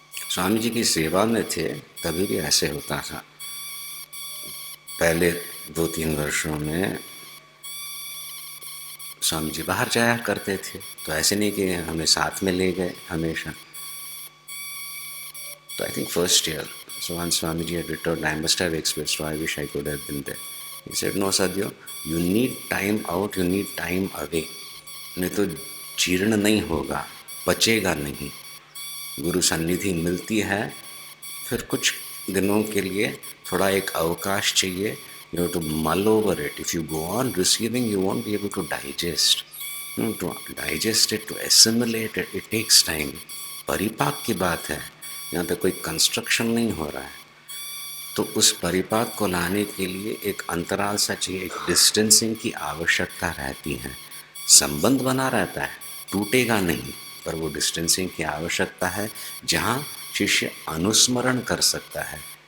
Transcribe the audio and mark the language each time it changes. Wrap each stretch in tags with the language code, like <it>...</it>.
<hi>स्वामी जी की सेवा में थे तभी भी ऐसे होता था। पहले 2-3 वर्षों में स्वामी जी बाहर जाया करते थे, तो ऐसे नहीं कि हमें साथ में ले गए हमेशा।</hi> <en>So I think first year, so once Swamiji had returned, I must have expressed, oh, I wish I could have been there. He said, no Sadhyo, you need time out, you need time away.</en> <hi>नहीं तो जीर्ण नहीं होगा, पचेगा नहीं। गुरु सन्निधि मिलती है, फिर कुछ दिनों के लिए थोड़ा एक अवकाश चाहिए.</hi> <en>You have to mull over it. If you go on receiving, you won't be able to digest. To digest it, to assimilate it, it takes time.</en> <hi>परिपाक की बात है, यहाँ पे कोई कंस्ट्रक्शन नहीं हो रहा है. तो उस परिपाक को लाने के लिए एक अंतराल सा चाहिए, एक डिस्टेंसिंग की आवश्यकता रहती है. संबंध बना रहता है, टूटेगा नहीं, पर वो डिस्टेंसिंग की आवश्यकता है जहाँ शिष्य अनुस्मरण कर सकता है.</hi>